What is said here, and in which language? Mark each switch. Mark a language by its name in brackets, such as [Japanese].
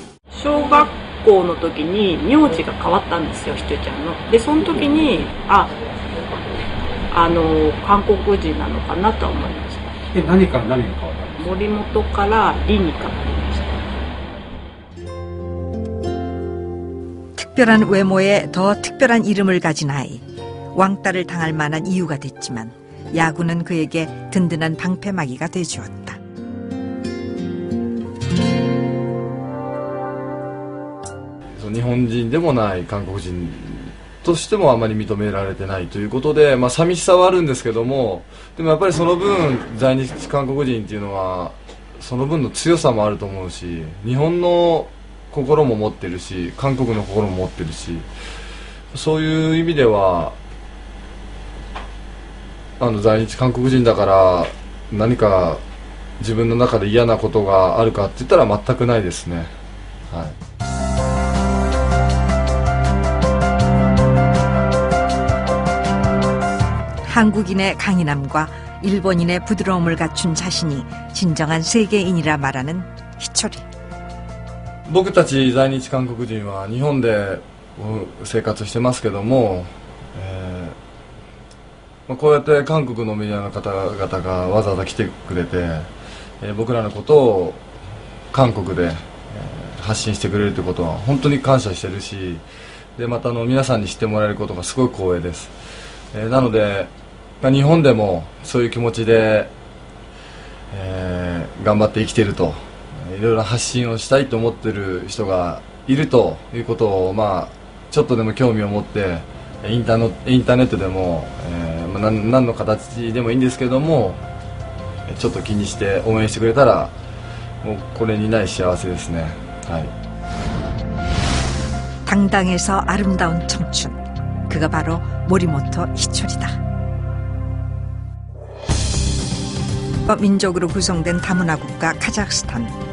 [Japanese] 小学校の時に名字が変わったんですよ、ひとちゃんの。で、その時に韓国人なのかなと思いました。何から何が変わったんですか？森本からリに変わりました。 [Korean] 특별한 외모에 더 특별한 이름을 가진 아이. 왕따를 당할 만한 이유가 됐지만 야구는 그에게 든든한 방패막이가 돼주었다. [Japanese] 일본인でもない韓国人としてもあまり認められてないということで、寂しさはあるんですけども、でもやっぱりその分在日韓国人っていうのはその分の強さもあると思うし、日本の心も持ってるし、韓国の心も持ってるし、そういう意味では在日韓国人だから何か自分の中で嫌なことがあるかって言ったら全くないですね。はい。 [Korean] 한국인의 강인함과 일본인의 부드러움을 갖춘 자신이 진정한 세계인이라 말하는 희철이. [Japanese] 僕たち在日韓国人は日本で生活してますけども、こうやって韓国のメディアの方々がわざわざ来てくれて、僕らのことを韓国で発信してくれるということは本当に感謝してるし、でまた皆さんに知ってもらえることがすごい光栄です。なので日本でもそういう気持ちで、頑張って生きていると、いろいろ発信をしたいと思っている人がいるということを、ちょっとでも興味を持ってインターネットでも、何の形でもいいんですけども、ちょっと気にして応援してくれたらもうこれにない幸せですね。はい。 [Korean] 당당해서 아름다운 청춘. 그가 바로 모리모토 희철이다. 민족으로 구성된 다문화 국가 카자흐스탄.